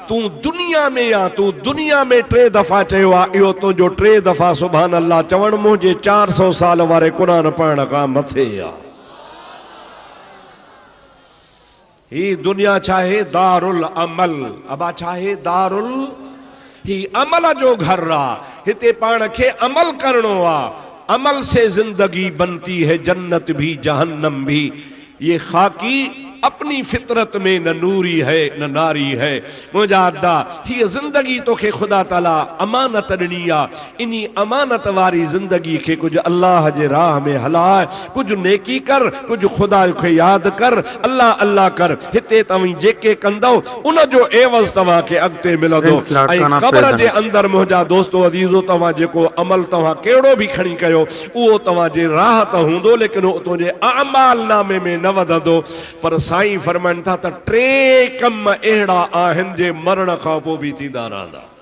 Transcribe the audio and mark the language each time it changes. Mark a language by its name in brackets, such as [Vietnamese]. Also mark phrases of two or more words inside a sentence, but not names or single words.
[Sindhi] तूं दुनिया में या तूं दुनिया में 3 दफ़ा चयो आहे, इहो तुंहिंजो 3 दफ़ा [Arabic] سبحان الله [Sindhi] चवण मुंहिंजे 400 साल वारे क़ुरान पढ़ण खां मथे आहे। ही दुनिया चाहे दारुल अमल, अबा चाहे दारुल, ही अमल जो घर आहे। हिते पाण खे अमल करणो आहे। [Urdu] عمل سے زندگی بنتی ہے، جنت بھی جہنم بھی. یہ خاکی اپنی فطرت میں نہ نوری ہے نہ ناری ہے. [Sindhi] मुझा अदा ही जिंदगी तो के खुदा ताला अमानत ॾिनी आहे। इन्ही अमानत वारी जिंदगी के कुछ अल्लाह जे राह में हलाए, कुछ नेकी कर, कुछ खुदा खे याद कर, अल्लाह अल्लाह कर। हिते तव्हीं जेके कंदो उन जो एवज़ तव्हां के अॻिते मिलंदो। ऐं क़ब्र जे अंदरि मुंहिंजा दोस्तो अज़ीज़ो, तव्हां जेको अमल तव्हां कहिड़ो बि खणी कयो, उहो तव्हां जे राह त हूंदो, लेकिन उहो तुंहिंजे अमाल नामे में न वधंदो। पर साईं फरमाइनि था त 3 कम अहिड़ा आहिनि जे मरण खां पोइ बि थींदा रहंदा।